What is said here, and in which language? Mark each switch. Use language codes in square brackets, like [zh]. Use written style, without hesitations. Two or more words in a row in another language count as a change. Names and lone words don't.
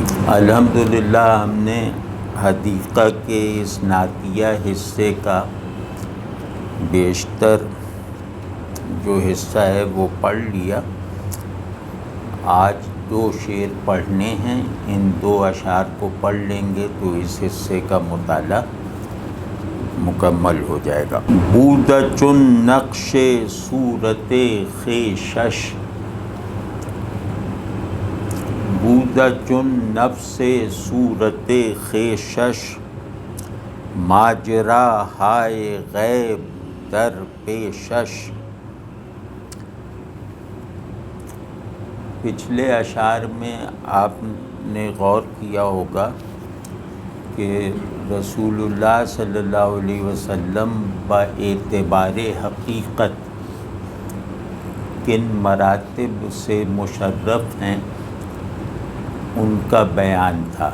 [ur] الحمدللہ ہم نے حدیقہ کے اس نعتیہ حصے کا بیشتر جو حصہ ہے وہ پڑھ لیا۔ آج 2 شعر پڑھنے ہیں، ان 2 اشعار کو پڑھ لیں گے تو اس حصے کا مطالعہ مکمل ہو جائے گا۔ [fa] بودہ چون نقش صورت خویشش، بودہ چون نفس صورت خویشش، ماجرا ہائے غیب در پیشش۔ [ur] پچھلے اشعار میں آپ نے غور کیا ہوگا کہ رسول اللہ [ar] صلی اللہ علیہ وسلم [ur] باعتبار حقیقت کن مراتب سے مشرف ہیں ان کا بیان تھا۔